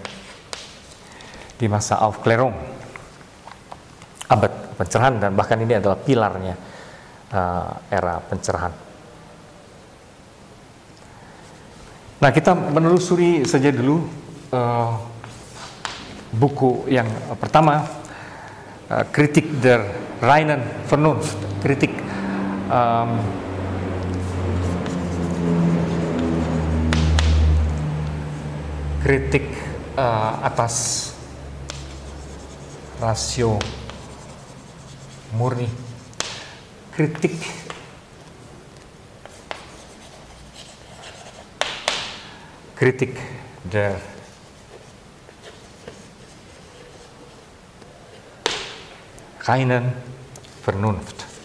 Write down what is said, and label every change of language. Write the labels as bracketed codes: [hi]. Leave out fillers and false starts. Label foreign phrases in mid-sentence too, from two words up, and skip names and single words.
[id] Di masa Aufklärung, abad pencerahan, dan bahkan ini adalah pilarnya era pencerahan. Nah, kita menelusuri saja dulu buku yang pertama, Kritik der reinen Vernunft, kritik atas rasio murni, kritik der reinen Vernunft.